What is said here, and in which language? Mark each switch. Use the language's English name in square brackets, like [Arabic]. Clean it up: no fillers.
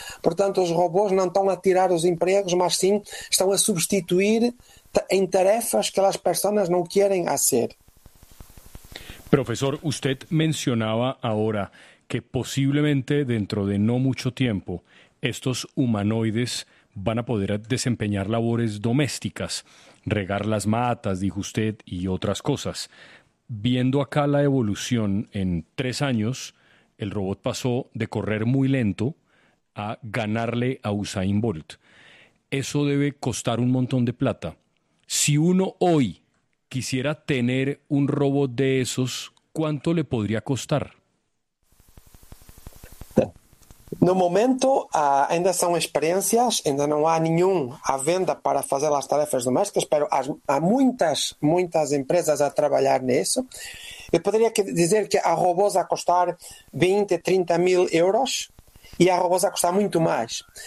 [Portuguese] Portanto, os robôs não estão a tirar os empregos, mas sim estão a substituir en tarefas [Spanish] que las personas no quieren hacer. Profesor, usted mencionaba ahora que posiblemente dentro de no mucho tiempo estos humanoides van a poder desempeñar labores domésticas, regar las matas, dijo usted, y otras cosas. Viendo acá la evolución en 3 años, el robot pasó de correr muy lento a ganarle a Usain Bolt. Eso debe costar un montón de plata. Si uno hoy quisiera tener un robot de esos, ¿cuánto le podría costar? [Portuguese] No momento, ainda são experiências, ainda não há nenhum à venda para fazer as tarefas domésticas, mas há muitas empresas a trabalhar nisso. Eu poderia dizer que há robôs a custar 20, 30 mil euros e há robôs a custar muito mais.